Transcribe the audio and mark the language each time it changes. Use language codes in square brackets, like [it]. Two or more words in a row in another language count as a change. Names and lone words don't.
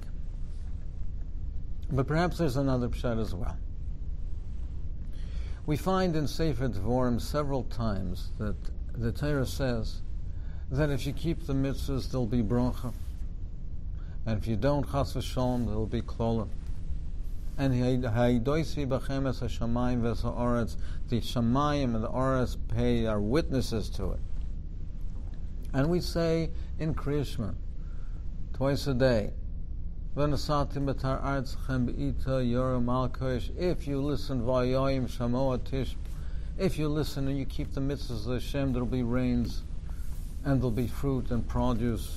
[en] But perhaps there's another pshat as well. We find in Sefer Dvorim several times that the Torah says that if you keep the mitzvahs, there'll be bracha, and if you don't, [he] chas v'sholom, [en] there'll be klola. [he] And haidoisi b'chem es hashamayim v'es ha'aretz, [en] the shamayim and the aretz are witnesses to it. And we say in Kriyashma, twice a day, if you listen, if you listen and you keep the mitzvahs of Hashem, there will be rains, and there will be fruit and produce.